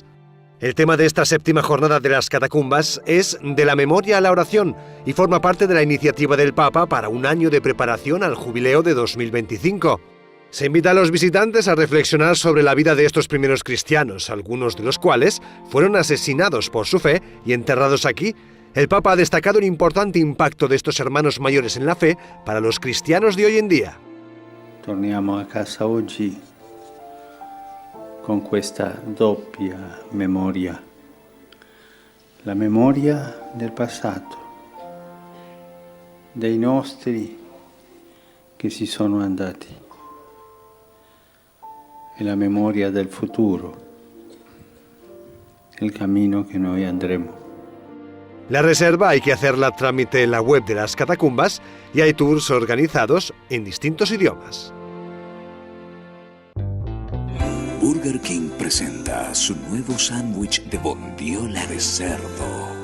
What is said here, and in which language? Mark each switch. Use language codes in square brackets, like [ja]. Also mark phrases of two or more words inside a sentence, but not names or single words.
[es] El tema de esta 7ª jornada de las catacumbas es de la memoria a la oración y forma parte de la iniciativa del Papa para un año de preparación al jubileo de 2025. Se invita a los visitantes a reflexionar sobre la vida de estos primeros cristianos, algunos de los cuales fueron asesinados por su fe y enterrados aquí. El Papa ha destacado el importante impacto de estos hermanos mayores en la fe para los cristianos de hoy en día. [it] Torniamo a casa oggi con questa doppia memoria. La memoria del passato, dei nostri che si sono andati, e la memoria del futuro, [es] el camino que [it] noi andremo. [es] La reserva hay que hacerla a trámite en la web de las catacumbas y hay tours organizados en distintos idiomas. Burger King presenta su nuevo sándwich de bondiola de cerdo.